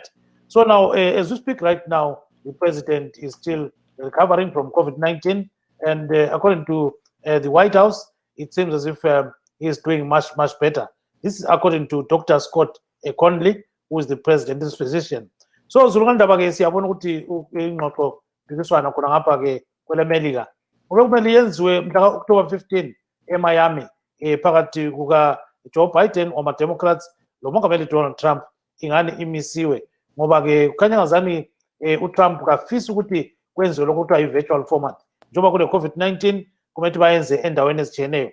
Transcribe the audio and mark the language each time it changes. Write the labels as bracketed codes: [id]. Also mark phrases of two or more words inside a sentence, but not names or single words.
[en] So now, as we speak right now, the president is still recovering from COVID-19, and according to the White House, it seems as if he is doing much, much better. This is according to Dr. Scott Conley, who is the president's physician. [nd] So zulukandaba-ke siyabona ukuthi ingxoxo phikiswana khona ngapha-ke kwelemelika kube kumele yenziwe mhla ka-October 15 eMiami phakathi kuka-Joe Biden wama-Democrats lomongameli Donald Trump, ingane imisiwe ngoba-ke kukhanya ngazani uTrump kafisa ukuthi kwenziwe lokho kuthiwa [en] i-virtual format [nd] njengoba kule COVID-19 kumele bayenze endaweni ezitshiyeneyo.